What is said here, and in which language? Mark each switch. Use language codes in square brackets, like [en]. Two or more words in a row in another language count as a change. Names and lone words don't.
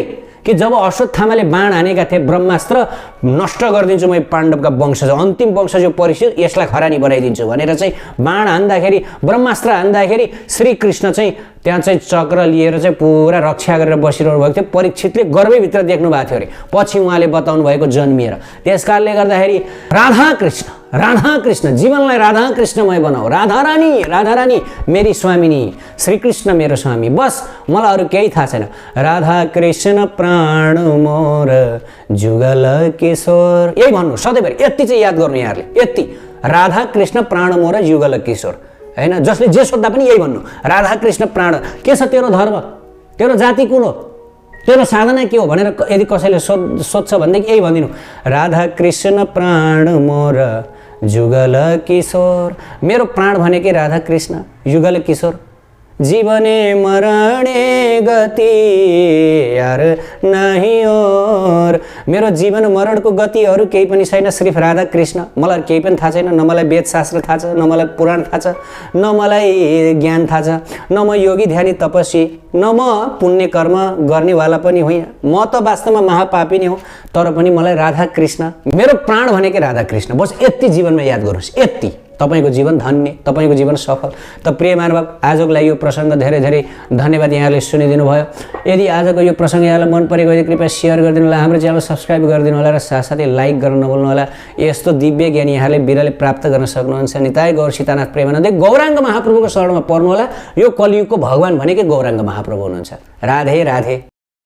[ne] कि जब अश्वत्थामाले बाण हानेका थिए, ब्रह्मास्त्र नष्ट गरिदिन्छु म पाण्डवका वंशज, अन्तिम वंशज जो परीक्षित, यसलाई खरानी बनाइदिन्छु भनेर चाहिँ बाण हान्दाखेरि, ब्रह्मास्त्र हान्दाखेरि श्रीकृष्ण चाहिँ त्यहाँ चाहिँ चक्र लिएर चाहिँ पुरा रक्षा गरेर बसिरहनु भएको थियो। परीक्षितले गर्भैभित्र देख्नु भएको थियो अरे। पछि उहाँले बताउनु भएको जन्मिएर। त्यस कारणले गर्दाखेरि राधा कृष्ण जीवनलाई राधा कृष्णमय बनाऊ। राधा रानी मेरी स्वामिनी, श्रीकृष्ण मेरो स्वामी। बस मलाई अरू केही थाहा छैन। [bn] রাধা কৃষ্ণ প্রাণ মোর যুগল কিশোর, [ne] यही भन्नु सधैँभरि। यति चाहिँ याद गर्नु यहाँहरूले, यति। [bn] রাধা কৃষ্ণ প্রাণ মোর যুগল কিশোর, [ne] हैन? जसले जे सोद्धा पनि यही भन्नु, राधा कृष्ण प्राण। के छ तेरो धर्म, तेरो जाति कुन हो, तेरो साधना के हो भनेर यदि कसैले सोध्छ भनेदेखि यही भनिदिनु, [bn] রাধা কৃষ্ণ প্রাণ মোর যুগল কিশোর। [ne] मेरो प्राण भनेकै राधा कृष्ण, युगल किशोर। [bn] জীবনে মরণে গতি যার নাহি আর, [ne] मेरो जीवन मरणको गति अरू केही पनि छैन, सिर्फ राधा कृष्ण। मलाई केही पनि थाहा छैन, न मलाई वेदशास्त्र थाहा छ, न मलाई पुराण थाहा छ, न मलाई ज्ञान थाहा छ, न म योगी ध्यानी तपस्वी, न म पुण्य कर्म गर्नेवाला पनि होइन। म त वास्तवमा महापापी नै हो, तर पनि मलाई राधा कृष्ण, मेरो प्राण भनेकै राधा कृष्ण। बस यति जीवनमा याद गर्नुहोस्, यति। तपाईँको जीवन धन्य, तपाईँको जीवन सफल। त प्रिय महानुभाव, आजको लागि यो प्रसङ्ग धेरै धेरै धन्यवाद यहाँले सुनिदिनु भयो। यदि आजको यो प्रसङ्ग यहाँलाई मन परेको यदि कृपया सेयर गरिदिनु होला, हाम्रो च्यानल सब्सक्राइब गरिदिनु होला र साथसाथै लाइक गर्न नभुल्नु होला। यस्तो दिव्य ज्ञान यहाँले बिरले प्राप्त गर्न सक्नुहुन्छ। निताय गौर सीतानाथ प्रेमानन्द गौराङ्ग महाप्रभुको शरणमा पर्नु होला। यो कलियुगको भगवान भनेकै गौराङ्ग महाप्रभु हुनुहुन्छ। राधे राधे।